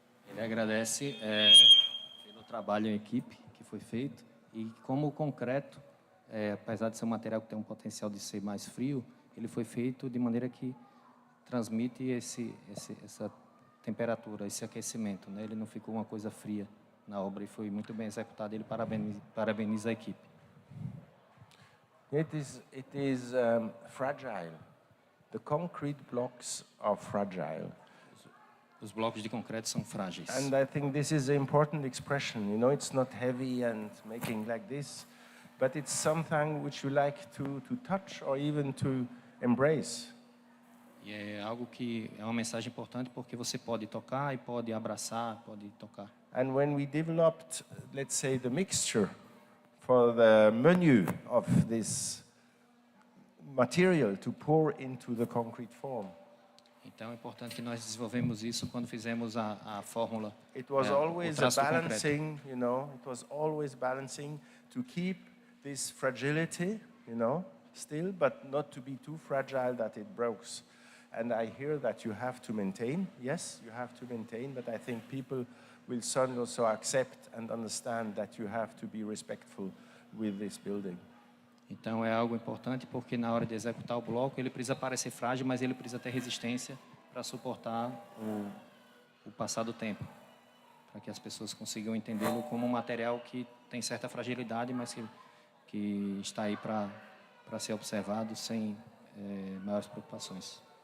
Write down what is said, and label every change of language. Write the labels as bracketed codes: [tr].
[pt] Ele agradece pelo trabalho em equipe que foi feito e como o concreto, apesar de ser um material que tem um potencial de ser mais frio, ele foi feito de maneira que transmite essa temperatura, esse aquecimento, né? Ele não ficou uma coisa fria na obra e foi muito bem executado. Ele parabeniza a equipe. [en] It is fragile. The concrete blocks are fragile. [pt] Os blocos de concreto são frágeis. [en] And I think this is an important expression. You know, it's not heavy and making like this, but it's something which you like to touch or even to embrace. [pt] E é algo que é uma mensagem importante porque você pode tocar e pode abraçar, pode tocar. [en] And when we developed, let's say, the mixture for the menu of this material to pour into the concrete form, [pt] então é importante que nós desenvolvemos isso quando fizemos a fórmula. [en] it was always a [pt] traço do concreto. [en] balancing, you know, it was always balancing to keep this fragility, you know, still, but not to be too fragile that it breaks. And I hear that you have to maintain. Yes, you have to maintain, but I think people will certainly also accept and understand that you have to be respectful with this building. [pt] Então é algo importante porque na hora de executar o bloco ele precisa parecer frágil, mas ele precisa ter resistência para suportar o passar do tempo, para que as pessoas consigam entendê-lo como um material que tem certa fragilidade, mas que está aí para ser observado sem maiores preocupações.